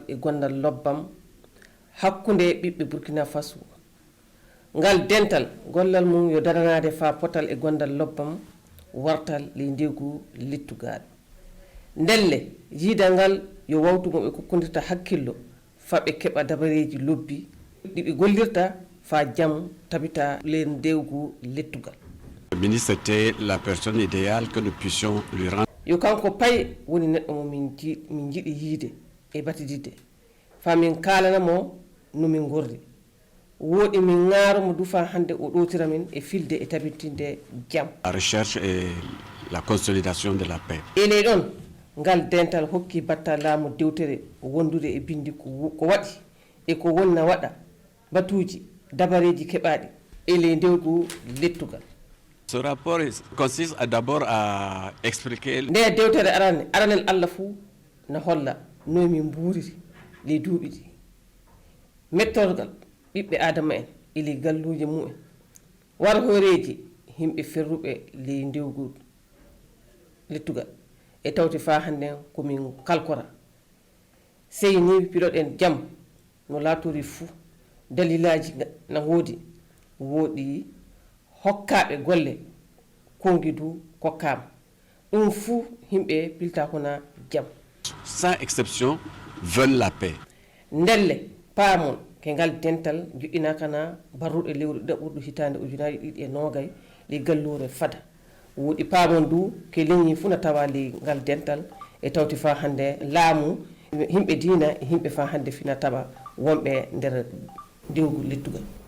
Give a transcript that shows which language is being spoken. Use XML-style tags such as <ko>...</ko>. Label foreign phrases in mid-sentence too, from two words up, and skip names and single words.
<ff>e gondal lobbam hakkunde ɓiɓɓe Burkina Faso ngal dental gollal mum yo daranade fa potal e gondal lobbam wartal ley ndegu lettugal ndelle jiidal ngal yo wawtugo ɓe kokkodirta hakkillo faɓe keɓa dabareji lobbi ɗiɓe gollirta fa jam tabita ley ndewgu lettugal.</ff> <fr>Le ministre était la personne idéale que nous puissions lui rendre.</fr> <ff>Yo kanko pay woni neɗɗo mo min jiɗi yiide e batididde fa min kalana mo no min gordi woɗi min ŋaaro mo dufa hande o ɗotira min e filde e tabitinde jam.</ff> <fr>La recherche et la consolidation de la paix.</fr> <ff>Ele ɗon ngal dental hokki batta laamu dewtere wondude e bindi ko waɗi e ko wonna waɗa batuji dabareji keɓaɗi ele ndewgu lettugal.</ff> <fr>Ce rapport consiste d'abord à expliquer.</fr> <ff>nde dewtere aranel Allah fuu na holla no min mbuuriri ley duuɓi ɗi mettorgal ɓiɓɓe adama en ele galluuje mumen war hooreji himɓe ferruɓe ley ndewgu lettugal e tawti fa hande komin kalkora sey ni piloɗen jam no laatori fuu dalilaji na woodi hokkaɓe golle kongidu kokkama ɗum fuu himɓe pilta kona jam.</ff> <fr>Sans exception veulent la paix.</fr> <ff>ndelle paamon ke ngal dental joƴƴina kana barruɗe lewru ɗaɓɓurɗo hitande ujunaji ɗiɗi e nogay ley gallure fada woɗi paamon du ke leñi fuu na tawa ley ngal dental e tawti fa hande laamu himɓe diina e himɓe fa hande fina taɓa wonɓe nder ndewgu lettugal.</ff>